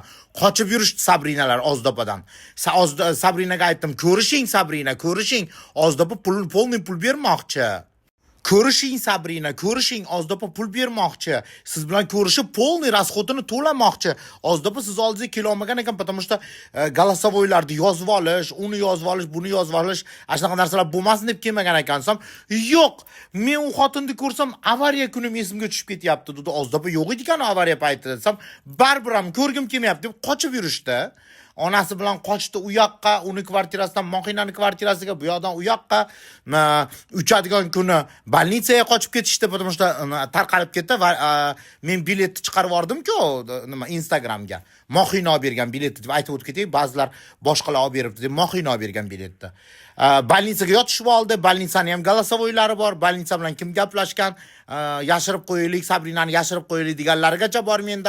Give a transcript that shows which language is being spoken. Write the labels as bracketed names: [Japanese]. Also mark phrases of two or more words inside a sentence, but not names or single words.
[Uzbek] Qochib yurishdi Sabrinalar Ozodopadan. Sabrinaga aytdim, "Ko'rishing Sabrina, ko'rishing. Ozodop polniy pul bermoqchi." Ko'rishing Sabrina, ko'rishing, ozdopa pul bermoqchi. Siz bilan ko'rishib polniy rasxotini to'lamoqchi. Ozdopa siz oldingizga kela olmagan ekan, [Russian] потому что [Uzbek] голосовойlarni yozib olish, uni yozib olish, buni yozib olish, shunaqa narsalar bo'lmasin deb kelmagan ekansam, yo'q. Men u xotinni ko'rsam, avariya kunim esimga tushib ketyapti dedi. Ozdopa yo'q edi-kan avariya paytida desam, baribir ham ko'rgim kelmayapti deb qochib yurishdi. Onasi bilan qochdi u yoqqa, uni kvartirasidan Moxinani kvartirasiga, bu yoqdan u yoqqa, uchadigan kuni больницаga qochib ketishdi, [Russian] потому что [Uzbek] tarqalib ketdi va men biletni chiqarib yubordim-ku, nima Instagramga. Moxina olib bergan biletni deb aytib o'tib ketay, ba'zilar boshqalar olib beribdi deb Moxina olib bergan biletni. Больницаga yotishib oldi, больницаning ham голосовойлari bor, больница bilan kim gaplashgan, yashirib qo'yaylik, Sabrinani yashirib qo'yaylik deganlarigacha bor menda.